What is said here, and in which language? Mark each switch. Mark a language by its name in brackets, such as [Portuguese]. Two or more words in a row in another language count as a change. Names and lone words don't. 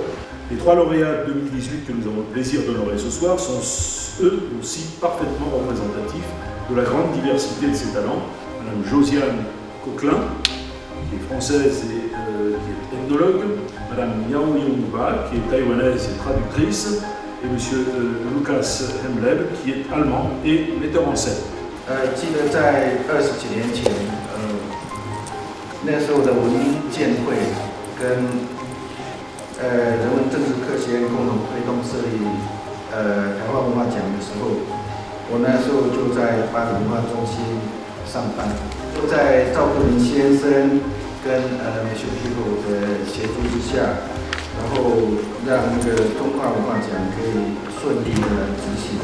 [French] Les 3 lauréats 2018 que nous avons le plaisir d'honorer ce soir sont eux aussi parfaitement représentatifs de la grande diversité de ces talents. Madame Josiane Coquelin, qui est française et qui est ethnologue, Madame Miao Yongba, qui est taïwanaise et traductrice, et Monsieur Lucas Hemleb, qui est allemand et metteur en scène. [Chinese] 记得在20几年前，那时候的文建会跟人文政治科学院共同推动设立台湾文化奖的时候，我那时候就在巴黎文化中心上班，就在赵克林先生跟美秀皮狗的协助之下，然后让那个中华文化奖可以顺利的执行。